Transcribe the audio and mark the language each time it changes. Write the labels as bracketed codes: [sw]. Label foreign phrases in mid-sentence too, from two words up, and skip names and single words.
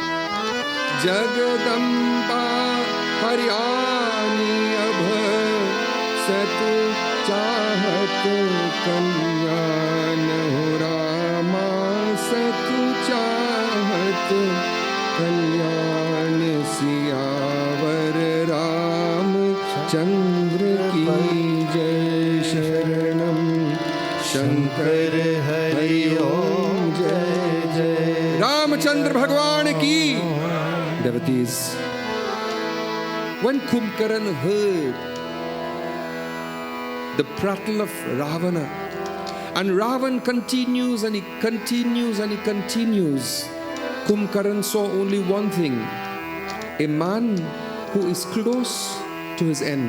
[hi] जगदम्बा हरियाणी अभ सत चाहत कल्याण हो रामा सत चाहत कल्याण। सियावर राम चंद्र की जय शरणम शंकर हरि ओम जय जय। रामचंद्र भगवान की। [en] Devotees, when Kumbhkaran heard the prattle of Ravana, and Ravan continues and he continues and he continues, Kumbhkaran saw only one thing: a man who is close to his end.